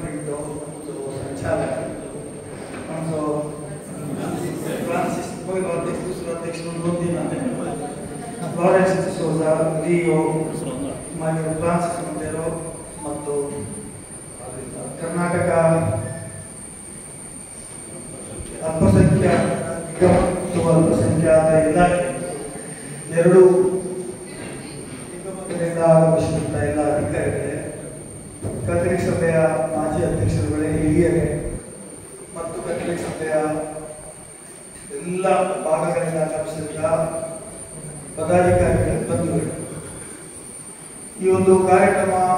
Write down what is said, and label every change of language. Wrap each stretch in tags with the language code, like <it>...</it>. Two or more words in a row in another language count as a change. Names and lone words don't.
<kok>पिंटो संचालक आमचो फ्रांसिस पयलो अध्यक्ष दुसरो अध्यक्ष म्हणून 2 दिन लॉरेन्स डिसोजा रियो मागीर फ्रांसिस मोंटेरो ಮತ್ತು ಕರ್ನಾಟಕ</kok> <kn>ಅಲ್ಪಸಂಖ್ಯಾತ ಅಲ್ಪಸಂಖ್ಯಾತ ಇಲಾಖೆ ಎರಡು ಆಗಮಿಸಿದಂಥ ಎಲ್ಲ ಅಧಿಕಾರಿಗಳೇ ಕಥಲಿಕ್ ಸಭೆಯ ಮಾಜಿ ಅಧ್ಯಕ್ಷರುಗಳೇ ಹಿರಿಯರೇ ಮತ್ತು ಕಥಲಿಕ್ ಸಭೆಯ ಎಲ್ಲ ಭಾಗಗಳಿಂದ ಆಗಮಿಸಿದ ಪದಾಧಿಕಾರಿಗಳ ಬಂಧುಗಳು ಈ ಒಂದು ಕಾರ್ಯಕ್ರಮ</kn>